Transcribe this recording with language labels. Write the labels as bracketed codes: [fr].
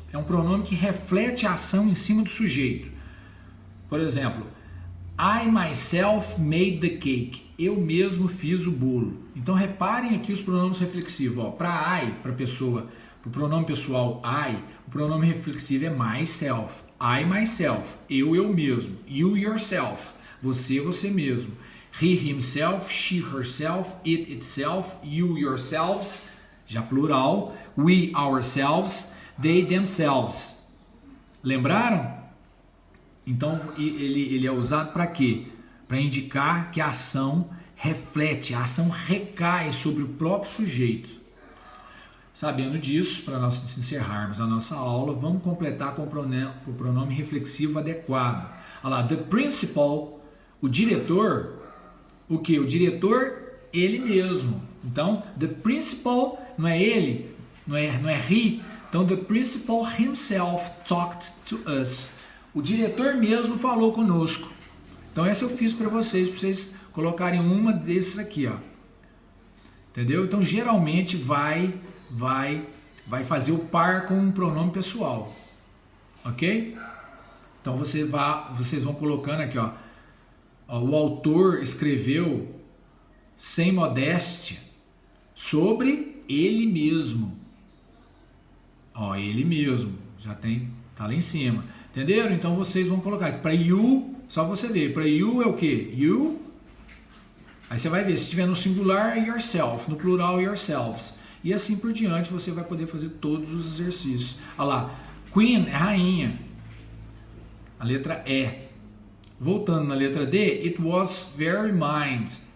[pt] É um pronome que reflete a ação em cima do sujeito. [en] Por exemplo, I myself made the cake. [pt] Eu mesmo fiz o bolo. Então reparem aqui os pronomes reflexivos. Para I, para pessoa, para o pronome pessoal I, o pronome reflexivo é myself. [en] I myself, [pt] eu mesmo. [en] You yourself, [pt] você mesmo. [en] He himself, she herself, it itself, you yourselves, [pt] já plural. [en] We ourselves, they themselves. [pt] Lembraram? Então ele é usado para quê? Para indicar que a ação reflete, a ação recai sobre o próprio sujeito. Sabendo disso, para nós encerrarmos a nossa aula, vamos completar com o pronome reflexivo adequado. Olha lá, [en] the principal, [pt] o diretor, o que? O diretor, ele mesmo. Então, [en] the principal [pt] não é ele, não é he. [en] Então, the principal himself talked to us. [pt] O diretor mesmo falou conosco. Então, essa eu fiz para vocês colocarem uma desses aqui, ó. Entendeu? Então, geralmente vai fazer o par com um pronome pessoal. Ok? Então, vocês vão colocando aqui, ó. O autor escreveu sem modéstia sobre ele mesmo. Ó, ele mesmo. Já tá lá em cima. Entenderam? Então vocês vão colocar aqui. Para you, só você ver. Para you é o quê? You. Aí você vai ver. Se estiver no singular, yourself. No plural, yourselves. E assim por diante você vai poder fazer todos os exercícios. Olha lá. Queen é rainha. A letra E. Voltando na letra D, [en] it was very mind.